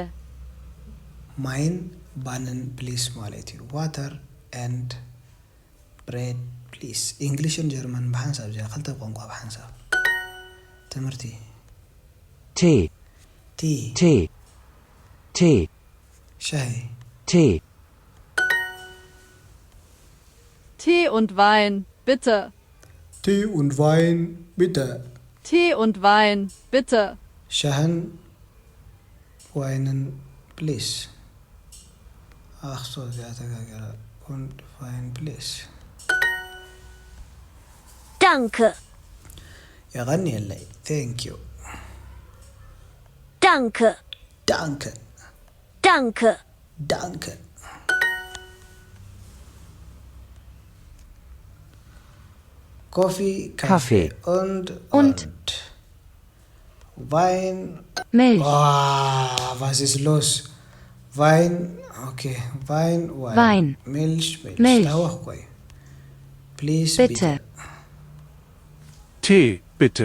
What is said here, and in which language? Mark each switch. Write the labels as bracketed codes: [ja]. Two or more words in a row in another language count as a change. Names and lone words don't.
[ti] ማይን ባንን ፕሊስ ማለት እዩ [en] water and bread please [ti] እንግሊሽን ጀርመን ብሓንሳብ ዚኣ ክልተ ቋንቋ ብሓንሳብ ትምህርቲ [de] Tee, ቲ Tee, Tee, [ti] ሻሂ [de] Tee, Tee und Wein, bitte. Tee und Wein bitte Tee und Wein, bitte. [ti] ሻህን ዋይንን ፕሊስ ኣኽሶ እዚኣ ተጋገረ [de] und Wein [ti] ፕሊስ [de] Danke, [ti] የቐኒየለይ [en] thank you [de] danke, ዳንከ danke. danke Kaffee Kaffee. und Wein Milch, was ist los Wein okay Wein Wein. Milch Milch. Lauch ቆይ please bitte, Tee, bitte.